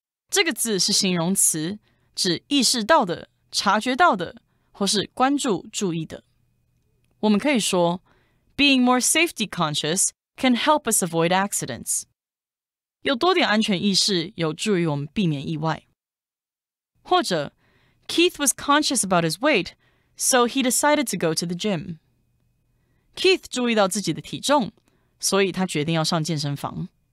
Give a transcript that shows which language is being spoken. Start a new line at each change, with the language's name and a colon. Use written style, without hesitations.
Chinese: 这个字是形容词，指意识到的、察觉到的，或是关注、注意的。我们可以说
English: Being more safety conscious can help us avoid accidents.
Chinese: 有多点安全意识有助于我们避免意外。或者
English: Keith was conscious about his weight, so he decided to go to the gym.
Chinese: Keith 注意到自己的体重，所以他决定要上健身房。